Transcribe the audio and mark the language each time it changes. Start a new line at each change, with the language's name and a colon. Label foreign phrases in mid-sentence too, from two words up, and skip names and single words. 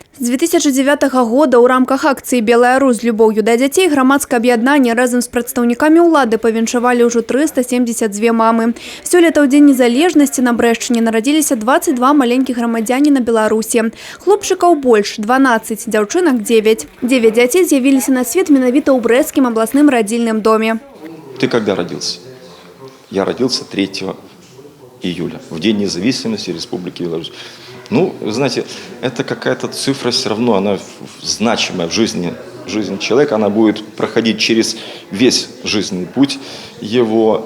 Belarusian: З 2009 года ў рамках акцыі «Белая Русь» з любоўю да дзяцей грамадскае аб'яднанне разам з прадстаўнікамі ўлады павіншавалі ўжо 372 мамы. Сёлета ў Дзень незалежнасці на Брэшчыне нарадзіліся 22 маленькіх грамадзяніна Беларусі. Хлопчыкаў больш – 12, дзяўчынак – 9. 9 дзяцей з'явіліся на свет менавіта у
Russian: Брестским областным родильном доме. Ты когда родился? Я родился 3 июля, в День независимости Республики Беларусь. Ну, знаете, это какая-то цифра все равно, она значимая в жизни человека, она будет проходить через весь жизненный путь его.